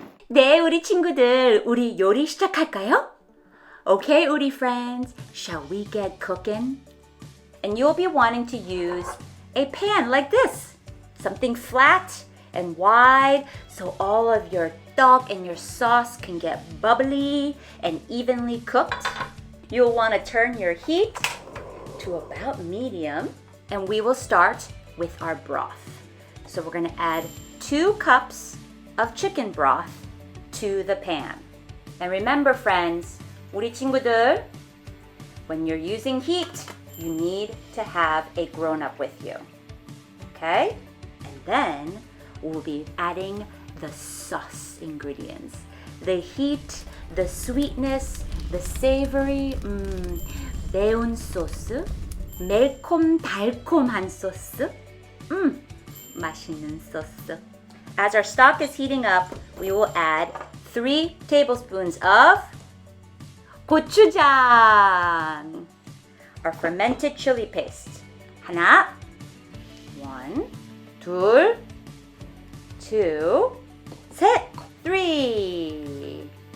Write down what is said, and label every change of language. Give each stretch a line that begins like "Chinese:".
Korean: 네, 우리 친구들, 우리 요리 시작할까요?
English: Okay, 우리 friends, shall we get cooking? And you'll be wanting to use a pan like this. Something flat and wide so all of your tteok and your sauce can get bubbly and evenly cooked. You'll want to turn your heat to about medium. And we will start with our broth. So we're going to add 2 cups of chicken broth to the pan. And remember, friends,
Korean: 우리 친구들,
English: when you're using heat, you need to have a grown-up with you. Okay? And then we'll be adding the sauce ingredients. The heat, the sweetness, the savory,
Korean: 매운 소스, 매콤 달콤한 소스, 맛있는 소스.
English: As our stock is heating up, we will add 3 tablespoons of gochujang, our fermented chili paste.
Korean: 하나, 1, 둘, 2, 셋, 3.